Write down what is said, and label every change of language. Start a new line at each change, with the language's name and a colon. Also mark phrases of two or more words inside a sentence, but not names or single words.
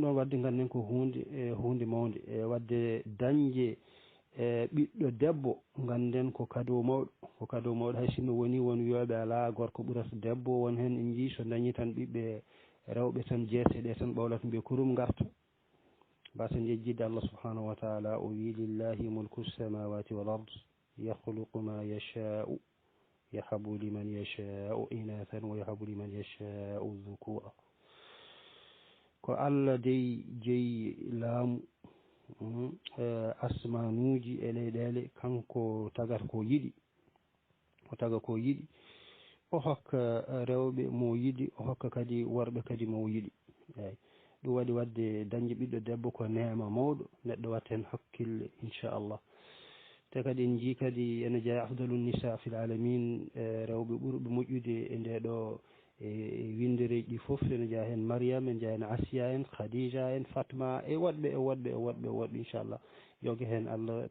Fula: ɗon wadde ganden ko hunde mawde e wadde dañde ɓiɗɗo debbo ganden ko cadeau mawɗo hay sinno woni won wiyoɓe ala gorko ɓurata debbo won hen en jii so dañi tan ɓiɓɓe rewɓe tan jeeseɗe tan ɓawlata mbiya kurum garta mbasen yejjidde
Arabic: الله سبحانه وتعالى
Fula: o wi
Arabic: لله ملك السماوات والأرض يخلق ما يشاء يهب لمن يشاء إناثا ويهب لمن يشاء الذكور
Fula: ko Allah dey jeyi laamu asmanuji e leyɗele kanko tagata ko yiɗi o hokka rewɓe mo yiɗi o hokka kadi worɓe kadi mo yiɗi eyyi ɗum waɗi wadde dañde ɓiɗɗo debbo ko neema mawɗo neɗɗo watta hen hakkille
Arabic: إن شاء الله
Fula: te kadi en jii kadi ene jeeya
Arabic: أفضل نساء في العالمين
Fula: rewɓe ɓurɓe moƴƴude e ndeɗo e windereji ɗi foof ene jeeya hen Mariame en jeeya hen Asiya en Khadija en Fatma e woɗɓe
Arabic: إن شاء الله
Fula: yoga hen Allah